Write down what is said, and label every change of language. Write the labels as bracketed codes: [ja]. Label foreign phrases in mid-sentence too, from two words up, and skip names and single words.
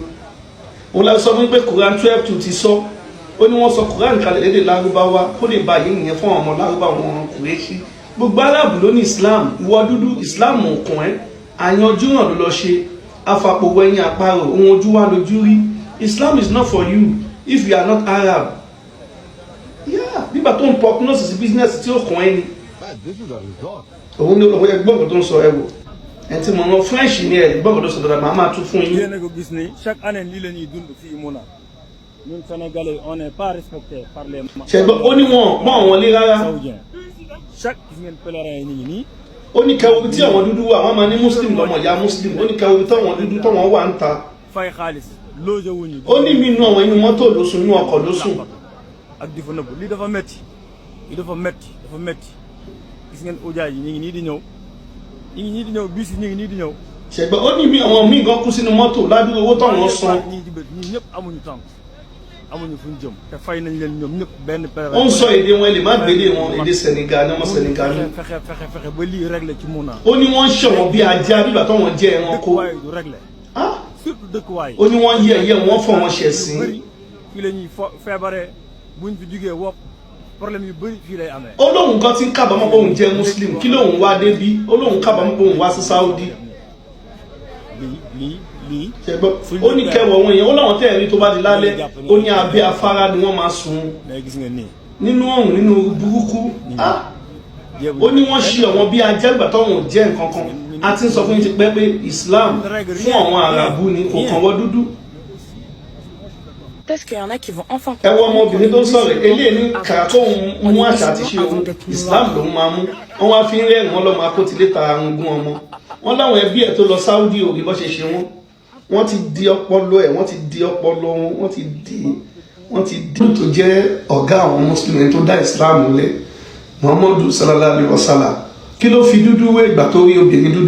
[yo] Òun la sọ fún pé Quran 12:2 ti sọ ó ní wọ́n sọ Quran kalẹ̀ lédè Lárúbáwá kó lè bá yìí nìyẹn fún àwọn ọmọ Lárúbáwá wọn Kùrẹ́ṣì gbogbo Arábù ló ní Islam ìwọ dúdú Islam òkun ẹ àyànjú hàn ló lọ ṣe afapòwò ẹ̀yìn àparò ohun ojú wa lójú rí. [en] Islam is not for you if you are not Arab. [yo] Bíbà tó ń pọ nọ́ọ̀sì sí bísínẹ́sì tí ó kàn ẹ́ ni òun ní olùkọ́ ẹgbọ́n tó ń sọ ẹ̀wọ̀ ẹ̀ tí mo rán French ní ẹ̀ gbọ́n tó sọ dáadáa màá máa tún fún yín. [fr] chaque année [wo] lii la ñuy dund fii Muna ñun Sénégalais [fr] on n'est pas respecté par les. [yo] ṣẹgbọn ó ní wọn mọ àwọn lé rárá. [wo] chaque gis ngeen pèlerin yi ni ngi nii. [yo] ó ní kẹwò tí àwọn dúdú wà wọn máa ní muslim lọmọ ìyá muslim ó ní kẹwò tí àwọn dúdú táwọn wà ń ta. [wo] fay xaalis loge wuñu. [yo] ó ní mi inú àwọn inú mọ́tò ló sùn inú ọkọ̀ ló sùn. [wo] ak di fa nëbb lii dafa metti lii dafa metti gis ngeen ujaay yi ñu ngi nii di ñëw bis yi ñu ngi nii di ñëw. [yo] ṣẹgbọn ó ní mi àwọn míì gan kú sínú mọ́tò ládùúgbò owó táwọn san. [wo] ñii ñëpp amuñu temps amuñu fuñ jëm te fay nañ leen ñoom ñëpp benn période. [yo] ó ń sọ èdè wọn lè má gbélé wọn èdè Sénégal ní ọmọ Sénégal ní. [wo] fexe ba lii réglé ci Muna. [yo] ó ní wọ́n ń ṣọ̀wọ́n bí ajá bíbà tó wọ́n jẹ́ ẹranko. [wo] dëkkuwaay du réglé. surtout dëkkuwaay. [yo] ó ní wọ́n yẹ wọ́n fọ̀ wọ́n ṣẹ̀ sí. [wo] fii la ñuy feebaree buñ fi jugee wopp problème yu bëri fii lay amee. [yo] ó lóun kan ti ń kábàámọ̀ pé òun jẹ́ muslim kí lóun wá débí ó lóun kábàámọ̀ pé òun wá sí Saudi. [wo] lii [yo] ó ní kẹwọ̀ wọn èèyàn ó láwọn tẹ́ẹ̀rí tó bá di lálẹ́ ó ní abẹ́ afárá ni wọ́n máa sùn nínú ọ̀run nínú burúkú. ó ní wọ́n ṣe ọ̀wọ́n bí ajẹ́gbà tọ́wọ̀n jẹ́ nǹkan kan a ti ń sọ fún yín ti pẹ́ pé Islam fún àwọn àràbù ni kò kàn wọ́n dúdú. [fr] est-ce qu'il y en a qui vont enfin [yo] ẹ wọ ọmọbìnrin tó sọ̀rọ̀ eléyìí ní kàkó mú àṣà àti ṣe òun Islam ló máa mú wọn wá fi ń rẹ́rìn wọn lọ́mọ akótiléta arúgbó ọmọ wọn láwọn ẹbí ẹ̀ tó lọ Saudi òbí bọ́ ṣe ṣe wọ́n ti di ọpọlọ ẹ̀ wọ́n ti di ọpọlọ wọn wọ́n ti di tó jẹ́ ọ̀gá àwọn mùsùlùmí tó dá Islam lẹ̀ Muhammadu [ar] صلى الله عليه وسلم [yo] kí ló fi dúdú wé ìgbà tó rí obìnrin dúdú